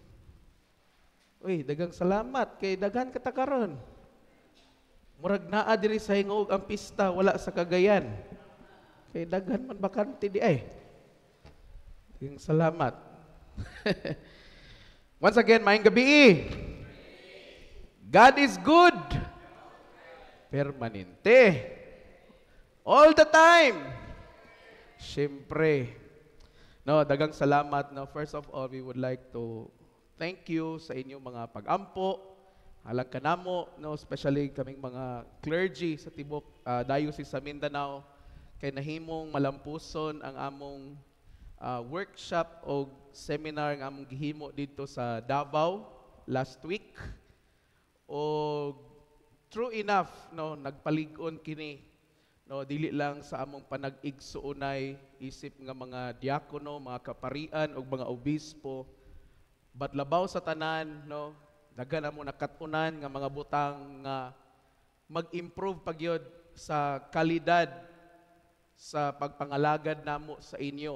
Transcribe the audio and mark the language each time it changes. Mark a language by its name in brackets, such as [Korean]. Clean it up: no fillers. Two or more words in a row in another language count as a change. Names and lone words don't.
[Cebuano] Uy, dagang salamat kay daghan katakaron. Murag naa diri sa hingog ang pista, wala sa Cagayan. Kay daghan man bakante di ay. Dagang salamat. [English] Once again, [Cebuano] maayong gabi. [English] God is good. Permanente. All the time. [Cebuano] Siyempre. No, dagang salamat. No, [English] first of all, we would like to thank you [Cebuano] sa inyong mga pag-ampo. Halag ka namo, no, especially kaming mga clergy sa tibok diocese sa Mindanao, kay nahimong malampuson ang among workshop o seminar nga among gihimo dito sa Davao [English] last week. O true enough, no, [Cebuano] nagpalig-on kini, no, dili lang sa among panag-igsuunay isip nga mga diakono, mga kaparian o mga obispo, but labaw sa tanan, no, daghan na mo nakatunan nga mga butang nga mag-improve pagyod sa kalidad sa pagpangalagad namo sa inyo.